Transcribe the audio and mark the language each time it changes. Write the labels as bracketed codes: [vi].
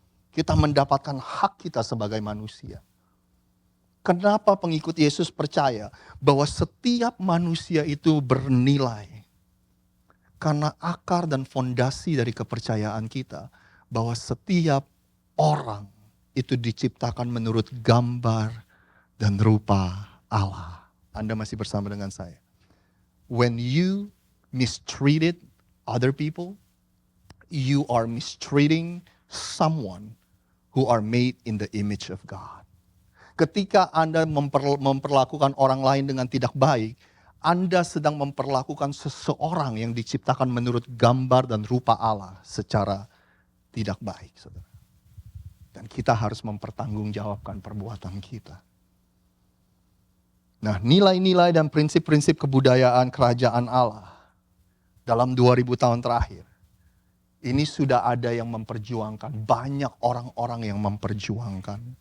[id] Kita mendapatkan hak kita sebagai manusia. Kenapa pengikut Yesus percaya bahwa setiap manusia itu bernilai? Karena akar dan fondasi dari kepercayaan kita bahwa setiap orang itu diciptakan menurut gambar dan rupa Allah. Anda masih bersama dengan saya. [en] When you mistreated other people, you are mistreating someone who are made in the image of God. [id] Ketika Anda memperlakukan orang lain dengan tidak baik, Anda sedang memperlakukan seseorang yang diciptakan menurut gambar dan rupa Allah secara tidak baik, saudara. Dan kita harus mempertanggungjawabkan perbuatan kita. Nah, nilai-nilai dan prinsip-prinsip kebudayaan kerajaan Allah dalam 2000 tahun terakhir, ini sudah ada yang memperjuangkan, banyak orang-orang yang memperjuangkan.